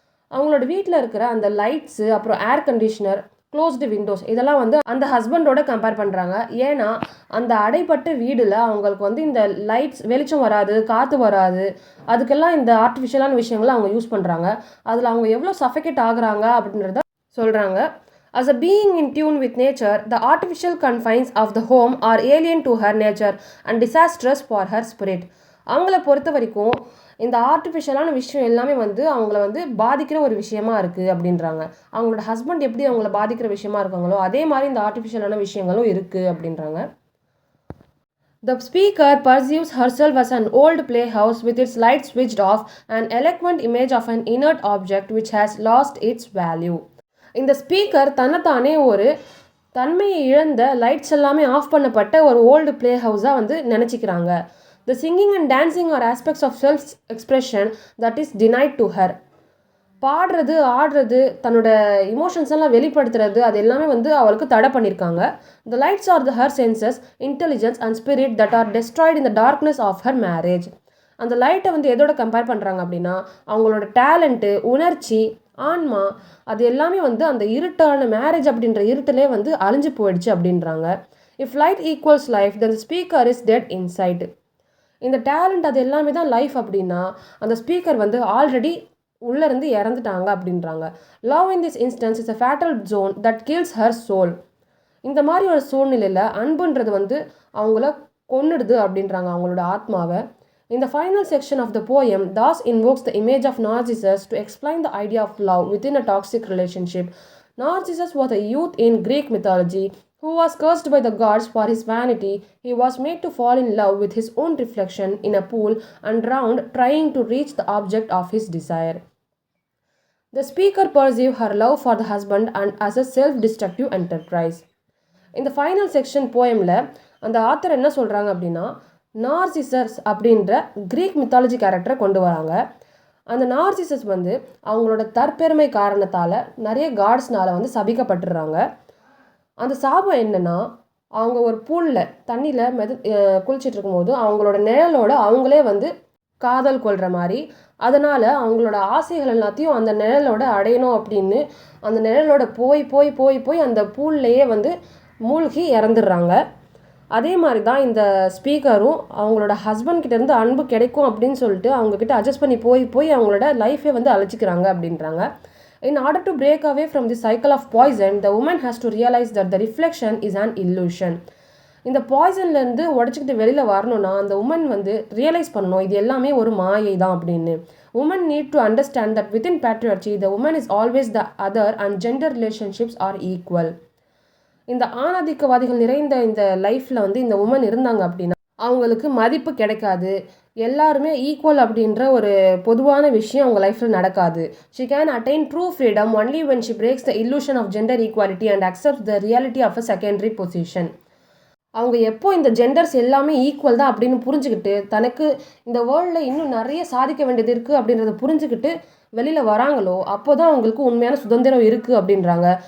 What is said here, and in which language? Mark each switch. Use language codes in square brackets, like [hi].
[ta] அவங்களோட வீட்டில் இருக்கிற அந்த லைட்ஸு, அப்புறம் ஏர் கண்டிஷனர், க்ளோஸ்டு விண்டோஸ் இதெல்லாம் வந்து அந்த ஹஸ்பண்டோட கம்பேர் பண்ணுறாங்க. ஏன்னா அந்த அடைப்பட்ட வீடில் அவங்களுக்கு வந்து இந்த லைட்ஸ் வெளிச்சம் வராது, காற்று வராது, அதுக்கெல்லாம் இந்த ஆர்டிஃபிஷியலான விஷயங்களை அவங்க யூஸ் பண்ணுறாங்க. அதில் அவங்க எவ்வளோ சஃபகேட் ஆகுறாங்க அப்படின்றத சொல்கிறாங்க. [en] As a being in tune with nature, the artificial confines of the home are alien to her nature and disastrous for her spirit. [ta] அவங்கள பொறுத்த வரைக்கும் இந்த ஆர்டிஃபிஷியலான விஷயம் எல்லாமே வந்து அவங்கள வந்து பாதிக்கிற ஒரு விஷயமா இருக்குது அப்படின்றாங்க. அவங்களோட ஹஸ்பண்ட் எப்படி அவங்கள பாதிக்கிற விஷயமா இருக்காங்களோ அதே மாதிரி இந்த ஆர்டிஃபிஷியலான விஷயங்களும் இருக்குது அப்படின்றாங்க. [en] The speaker perceives herself as an old playhouse with its lights switched off, an eloquent image of an inert object which has lost its value. [ta] இந்த ஸ்பீக்கர் தன்னைத்தானே ஒரு தன்மையை இழந்த லைட்ஸ் எல்லாமே ஆஃப் பண்ணப்பட்ட ஒரு ஓல்டு பிளே ஹவுஸாக வந்து நினச்சிக்கிறாங்க. [en] The singing and dancing are aspects of self expression that is denied to her. [ta] பாடுறது, ஆடுறது, தன்னோட இமோஷன்ஸ் எல்லாம் வெளிப்படுத்துறது, அது எல்லாமே வந்து அவளுக்கு தடை பண்ணியிருக்காங்க. [en] The lights are the her senses, intelligence and spirit that are destroyed in the darkness of her marriage. [ta] அந்த லைட்டை வந்து எதோட கம்பேர் பண்ணுறாங்க அப்படின்னா அவங்களோட டேலண்ட்டு, உணர்ச்சி, ஆன்மா, அது எல்லாமே வந்து அந்த இருட்டான மேரேஜ் அப்படின்ற இருட்டிலே வந்து அழிஞ்சு போயிடுச்சு அப்படின்றாங்க. [en] If light equals life then speaker is dead inside. [ta] இந்த டேலண்ட் அது எல்லாமே தான் லைஃப் அப்படின்னா அந்த ஸ்பீக்கர் வந்து ஆல்ரெடி உள்ளேருந்து இறந்துட்டாங்க அப்படின்றாங்க. [en] Love in this instance is a fatal zone that kills her soul. [ta] இந்த மாதிரி ஒரு சூழ்நிலையில் அன்புன்றது வந்து அவங்கள கொன்னுடுது அப்படின்றாங்க அவங்களோட ஆத்மாவை. [en] In the final section of the poem, Das invokes the image of Narcissus to explain the idea of love within a toxic relationship. Narcissus was a youth in Greek mythology who was cursed by the gods for his vanity. He was made to fall in love with his own reflection in a pool and drowned trying to reach the object of his desire. The speaker perceived her love for the husband and as a self-destructive enterprise. In the final section [ta] poemல அந்த author என்ன சொல்கிறாங்க அப்படின்னா Narcissus அப்படின்ற Greek mythology கேரக்டரை கொண்டு வராங்க. அந்த Narcissus வந்து அவங்களோட தற்பெருமை காரணத்தால் நிறைய காட்ஸ்னால் வந்து சபிக்கப்பட்டுடுறாங்க. அந்த சாபம் என்னென்னா அவங்க ஒரு பூலில் தண்ணியில் குளிச்சுட்டு இருக்கும்போது அவங்களோட நிழலோட அவங்களே வந்து காதல் கொள்கிற மாதிரி, அதனால் அவங்களோட ஆசைகள் எல்லாத்தையும் அந்த நிழலோட அடையணும் அப்படின்னு அந்த நிழலோட போய் போய் போய் போய் அந்த பூல்லையே வந்து மூழ்கி இறந்துடுறாங்க. அதே மாதிரி தான் இந்த ஸ்பீக்கரும் அவங்களோட ஹஸ்பண்ட்கிட்டேருந்து அன்பு கிடைக்கும் அப்படின்னு சொல்லிட்டு அவங்கக்கிட்ட அட்ஜஸ்ட் பண்ணி போய் போய் அவங்களோட லைஃபே வந்து அழைச்சிக்கிறாங்க அப்படின்றாங்க. [en] In order to break away from the cycle of poison, the woman has to realize that the reflection is an illusion. [ta] இந்த பாய்சன்லேருந்து உடச்சிக்கிட்டு வெளியில் வரணும்னா அந்த உமன் வந்து ரியலைஸ் பண்ணணும் இது எல்லாமே ஒரு மாயை தான் அப்படின்னு. [en] Women need to understand that within patriarchy, the woman is always the other and gender relationships are equal. [ta] இந்த ஆணாதிக்கவாதிகள் நிறைந்த இந்த லைஃப்பில் வந்து இந்த உமன் இருந்தாங்க அப்படின்னா அவங்களுக்கு மதிப்பு கிடைக்காது, எல்லாருமே ஈக்குவல் அப்படின்ற ஒரு பொதுவான விஷயம் அவங்க லைஃப்பில் நடக்காது. [en] She can attain true freedom only when she breaks the illusion of gender equality and accepts the reality of a secondary position. [ta] அவங்க எப்போ இந்த ஜெண்டர்ஸ் எல்லாமே ஈக்குவல் தான் அப்படின்னு புரிஞ்சுக்கிட்டு தனக்கு இந்த வேர்ல்டில் இன்னும் நிறைய சாதிக்க வேண்டியது இருக்குது அப்படின்றத புரிஞ்சுக்கிட்டு வெளியில் வராங்களோ அப்போ தான் அவங்களுக்கு உண்மையான சுதந்திரம் இருக்குது அப்படின்றாங்க.